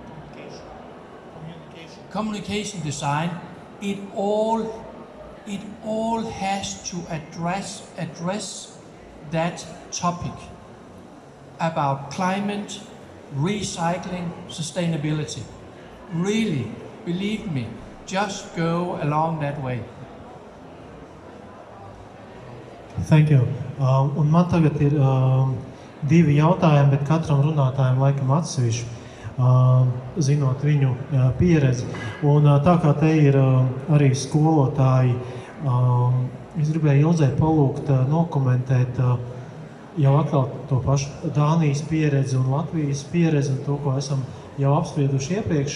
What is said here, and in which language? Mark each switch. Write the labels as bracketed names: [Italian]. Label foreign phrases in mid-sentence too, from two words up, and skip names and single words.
[English] Communication design, it all has to address that topic about climate, recycling, sustainability. Really, believe me, just go along that way. Thank you. [Latvian] Un man tagad ir divi jautājumi, bet katram runātājam laikam atsevišķi, zinot viņu pieredzi. Un tā kā te ir arī skolotāji, es gribēju Ilzei palūgt nokomentēt jau atkal to pašu Dānijas pieredzi un Latvijas pieredzi un to, ko esam jau apsprieduši iepriekš.